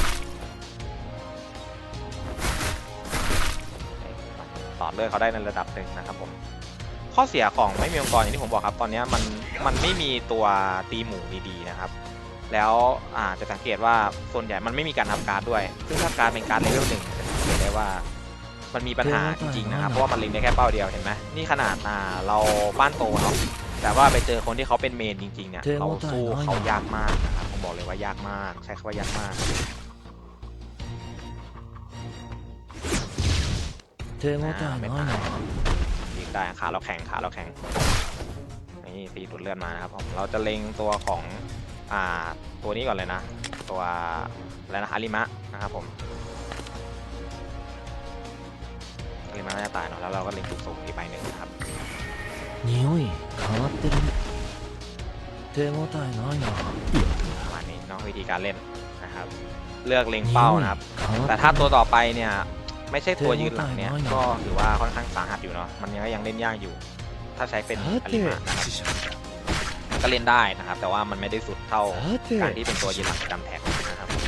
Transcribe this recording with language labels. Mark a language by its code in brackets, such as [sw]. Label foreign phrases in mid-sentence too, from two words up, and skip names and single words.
[th] ต่อเลือดเขาได้ในระดับหนึ่งนะครับผมข้อเสียของไม่มีองค์กรอย่างที่ผมบอกครับตอนนี้มันไม่มีตัวตีหมูดีๆนะครับแล้วจะสังเกตว่าส่วนใหญ่มันไม่มีการทำการ์ดด้วยซึ่งถ้าการเป็นการเลเวล 1จะสังเกตได้ว่ามันมีปัญหาจริงๆนะครับเพราะว่ามันเล็งได้แค่เป้าเดียวเห็นไหมนี่ขนาดเราบ้านโตเนาะแต่ว่าไปเจอคนที่เขาเป็นเมนจริงๆเนี่ยเราสู้เขายากมากนะครับผมบอกเลยว่ายากมากใช้คำว่ายากมาก [ja] 手応えないな [th] ยิงได้ขาเราแข็งนี่ตีดูดเลือดมานะครับผมเราจะเล็งตัวของตัวนี้ก่อนเลยนะตัวอะไรนะอาริมะนะครับผมอาริมะน่าจะตายเนาะแล้วเราก็เล็งจุดสูงอีกใบหนึ่งนะครับ [ja] 匂い変わってるね手応えないな [th] ประมาณนี้เนาะวิธีการเล่นนะครับเลือกเล็งเป้านะครับแต่ถ้าตัวต่อไปเนี่ยไม่ใช่ตัวยืนหลังเนี่ยก็ถือว่าค่อนข้างสาหัสอยู่เนาะมันยังเล่นยากอยู่ถ้าใช้เป็นอาริมะนะครับก็เล่นได้นะครับแต่ว่ามันไม่ได้สุดเท่าการที่เป็นตัวยืนหลังจำแท็กนะครับ